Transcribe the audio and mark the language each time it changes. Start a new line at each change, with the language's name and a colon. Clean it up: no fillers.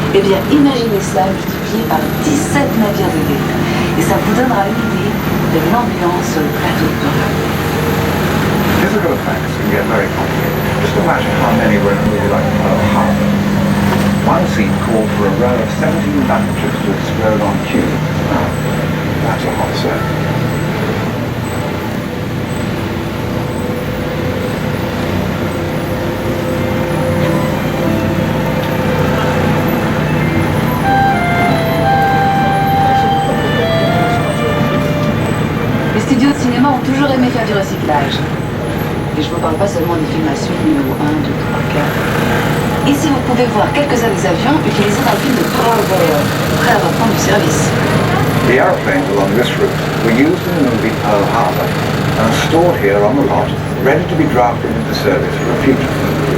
French: bien, imaginez cela multiplié par 17 navires de guerre. Et ça vous donnera une idée de l'ambiance sur le plateau de Pearl.
English: Physical effects can get very complicated. Just imagine how many were in a movie like Pearl Harbor. One scene called for a row of 17 battleships to explode on cue. Now, that's a hot set.
French: Les studios de cinéma ont toujours aimé faire du recyclage. Et je ne vous parle pas seulement des films à suite numéro 1, 2, 3, 4. Ici, vous pouvez voir quelques-uns des avions utilisés dans le film de Pearl Harbor, prêts à reprendre du service.
English: The airplanes along this route were used in the movie Pearl Harbor and stored here on the lot, ready to be drafted into service for a future film.